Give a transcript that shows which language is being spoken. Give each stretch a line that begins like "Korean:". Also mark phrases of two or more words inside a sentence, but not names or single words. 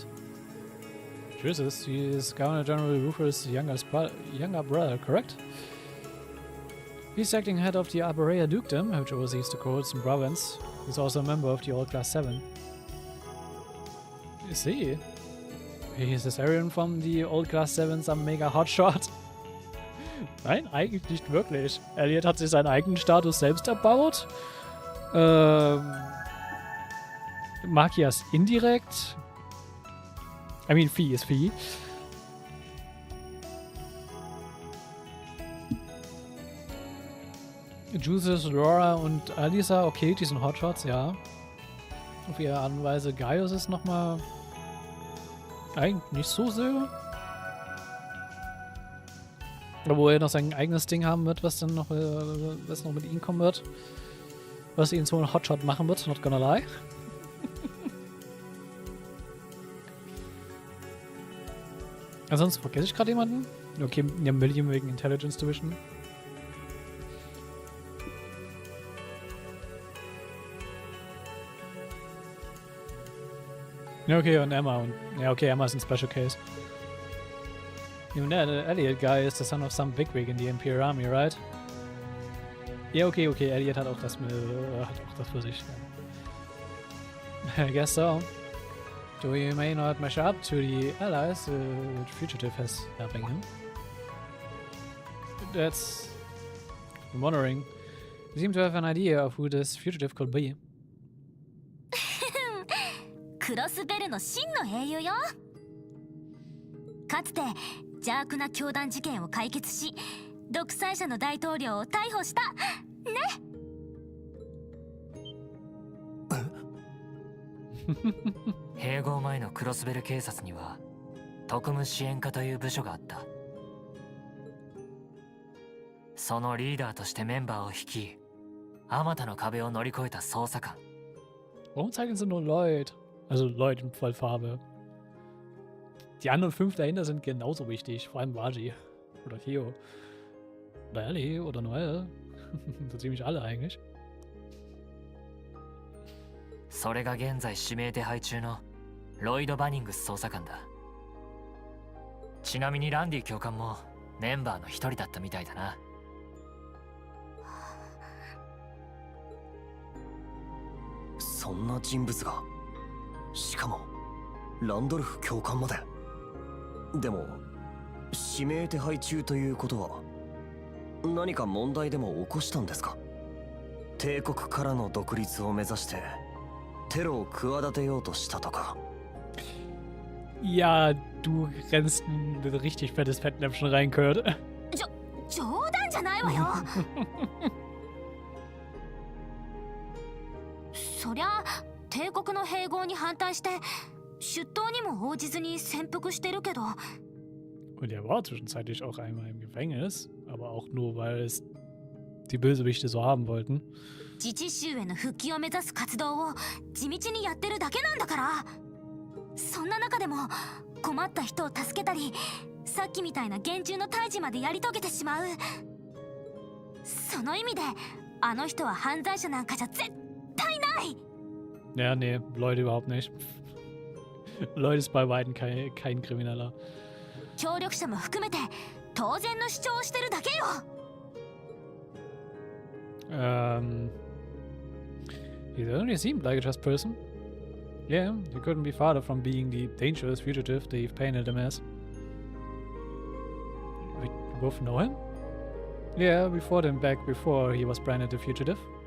English: Jesus, he is Governor General Rufus' younger brother, correct? He's acting head of the Erebonia Dukedom, which oversees the courts and province. He's also a member of the Old Class 7. You see? Is this Arian from the Old Class 7 some mega hotshot?
German: Nein, eigentlich nicht wirklich. Elliot hat sich seinen eigenen Status selbst erbaut. Magias indirekt.
English: I mean,
German: Vieh ist Vieh. Juices, Laura und Alisa, okay, die sind Hotshots, ja. Auf ihre Art und Weise. Gaius ist nochmal eigentlich nicht so sehr. Obwohl er noch sein eigenes Ding haben wird, was dann noch, was noch mit ihm kommen wird. Was ihn so einen Hotshot machen wird,
English: not gonna lie.
German: Ansonsten vergesse ich gerade jemanden. Okay, ja, Million wegen
English: Intelligence Division.
German: Ja, okay, und Emma. Und, ja, okay, Emma ist ein
English: Special Case. Even that Elliot guy is the son of some bigwig in the Imperial Army, right?
German: Ja, okay, Elliot hat auch das für sich.
English: I guess so. Though he may not measure up to the allies the fugitive has helping him. That's... I'm wondering. You seem to have an idea of who this fugitive could be.
Japanese: クロスベルの真の英雄よ。かつて邪悪な教団事件を解決し、独裁者の大統領を逮捕したね。併合前のクロスベル警察には特務支援課という部署があった。そのリーダーとしてメンバーを率い、あまたの壁を乗り越えた捜査官。
German: Warum zeigen sie nur Lloyd? Also Lloyd in Vollfarbe. Die anderen 5 dahinter sind genauso wichtig, vor allem Waji. Oder Theo. Oder Ellie oder Noel. So ziemlich alle eigentlich.
Japanese: それが現在指名手配中のロイド・バニングス捜査官だ。ちなみにランディ教官もメンバーの一人だったみたいだな。そんな人物が、しかもランドルフ教官まで。でも指名手配中ということは何か問題でも起こしたんですか？帝国からの独立を目指してテロを企てようとしたとか。
German: Ja, du rennst ein richtig fettes Fettnäpfchen rein, Kurt.
Japanese: 冗談じゃないわよ。そりゃ帝国の併合に反対して出頭にも応じずに潜伏してるけど。
German: Und er war zwischenzeitlich auch einmal im Gefängnis, aber auch nur, weil es die Bösewichte so haben wollten.
Japanese: 自治州への復帰を目指す活動を地道にやってるだけなんだから。そんな中でも困った人を助けたり、さっきみたいな厳重の退治までやり遂げてしまう。その意味であの人は犯罪者なんかじゃ絶対ない。
German: Ja, nee, Leute überhaupt nicht. Leute ist bei weitem kein Krimineller.
Japanese: 協力者も含めて当然の主張をしてるだけよ。
English: He certainly seemed like a just person. Yeah, he couldn't be farther from being the dangerous fugitive they've painted him as. We both know him? Yeah, we fought him back before he was branded a fugitive.